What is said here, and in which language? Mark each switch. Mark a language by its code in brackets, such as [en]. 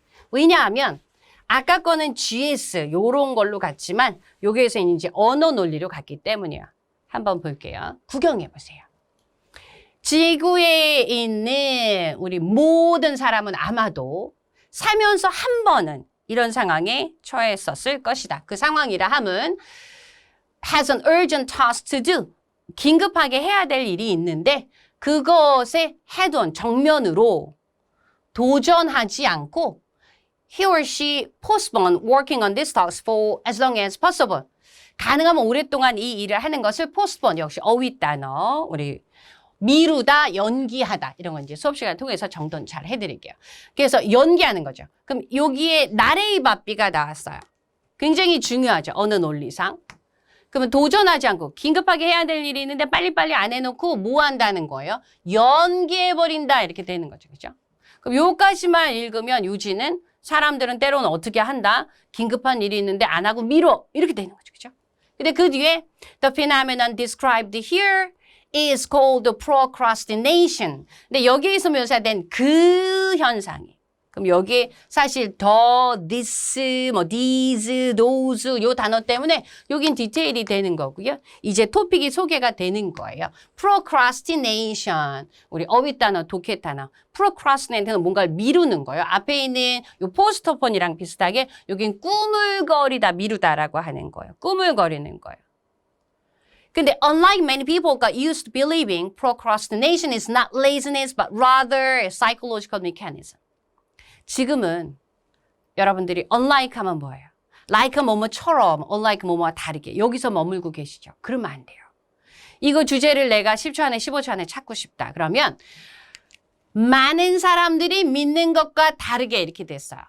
[ko] 왜냐하면 아까 거는 GS 요런 걸로 갔지만 여기에서 이제 언어 논리로 갔기 때문이에요. 한번 볼게요. 구경해 보세요. 지구에 있는 우리 모든 사람은 아마도 살면서 한 번은 이런 상황에 처했었을 것이다. 그 상황이라 함은 [en] has an urgent task to do. [ko] 긴급하게 해야 될 일이 있는데 그것에 [en] head on, [ko] 정면으로 도전하지 않고 [en] he or she postpone working on this task for as long as possible. [ko] 가능하면 오랫동안 이 일을 하는 것을 postpone 역시 어휘 단어 우리 미루다, 연기하다 이런 건 이제 수업 시간 통해서 정돈 잘 해드릴게요. 그래서 연기하는 거죠. 그럼 여기에 나레이 바삐가 나왔어요. 굉장히 중요하죠. 어느 논리상. 그러면 도전하지 않고 긴급하게 해야 될 일이 있는데 빨리빨리 안 해놓고 뭐 한다는 거예요? 연기해버린다 이렇게 되는 거죠. 그죠? 그럼 요까지만 읽으면 유지는 사람들은 때로는 어떻게 한다? 긴급한 일이 있는데 안 하고 미뤄 이렇게 되는 거죠. 그죠? 근데 그 뒤에 [en] The phenomenon described here is called procrastination. [ko] 근데 여기에서 묘사된 그 현상이 그럼 여기 사실 더, this, 뭐 these, those 요 단어 때문에 여긴 디테일이 되는 거고요. 이제 토픽이 소개가 되는 거예요. [en] procrastination. [ko] 우리 어휘 단어, 독해 단어. procrastinate는 뭔가를 미루는 거예요. 앞에 있는 요 포스트폰이랑 비슷하게 여긴 꾸물거리다, 미루다라고 하는 거예요. 꾸물거리는 거예요. 근데 [en] unlike many people got used to believing procrastination is not laziness but rather a psychological mechanism. [ko] 지금은 여러분들이 unlike 하면 뭐예요? like 뭐뭐처럼, unlike 뭐뭐와 다르게 여기서 머물고 계시죠? 그러면 안 돼요. 이거 주제를 내가 10초 안에 15초 안에 찾고 싶다. 그러면 많은 사람들이 믿는 것과 다르게 이렇게 됐어요.